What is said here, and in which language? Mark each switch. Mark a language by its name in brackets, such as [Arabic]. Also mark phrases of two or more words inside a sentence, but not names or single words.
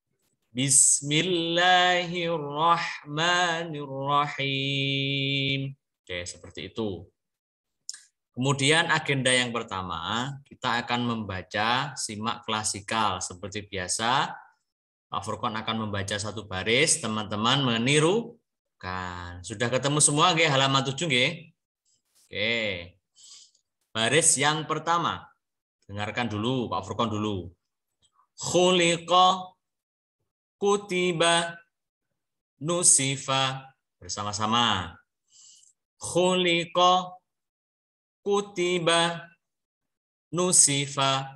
[Arabic] Bismillahirrahmanirrahim. [Indonesian] Oke, seperti itu. Kemudian agenda yang pertama, kita akan membaca simak klasikal. Seperti biasa, Pak Furqon akan membaca satu baris, teman-teman menirukan. Sudah ketemu semua nggih halaman 7 nggih? Oke. Baris yang pertama. Dengarkan dulu Pak Furqon dulu. [Arabic] خُلِقَ كُتِبَ نُسِفَ. Bersama-sama. خُلِقَ كُتِبَ نُسِفَ.